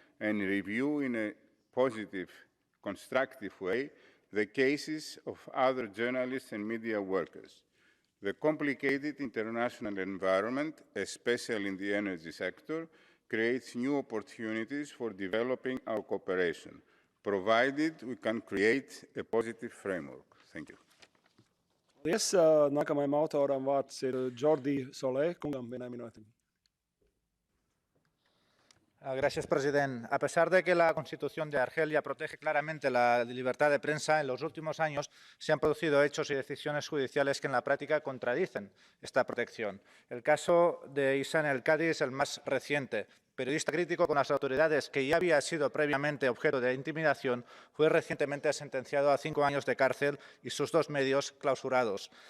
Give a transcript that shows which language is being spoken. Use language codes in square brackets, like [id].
[en] and review in a positive, constructive way the cases of other journalists and media workers. The complicated international environment, especially in the energy sector, creates new opportunities for developing our cooperation, provided we can create a positive framework. Thank you. [lv] Paldies. Nākamajam autoram vārds ir Jordi Solé, kungam vienai minūtei. [es] Gracias, presidente. A pesar de que la Constitución de Argelia protege claramente la libertad de prensa, en los últimos años se han producido hechos y decisiones judiciales que en la práctica contradicen esta protección. El caso de Ihsane El-Kadi es el más reciente. Periodista crítico con las autoridades que ya había sido previamente objeto de intimidación, fue recientemente sentenciado a 5 años de cárcel y sus 2 medios clausurados.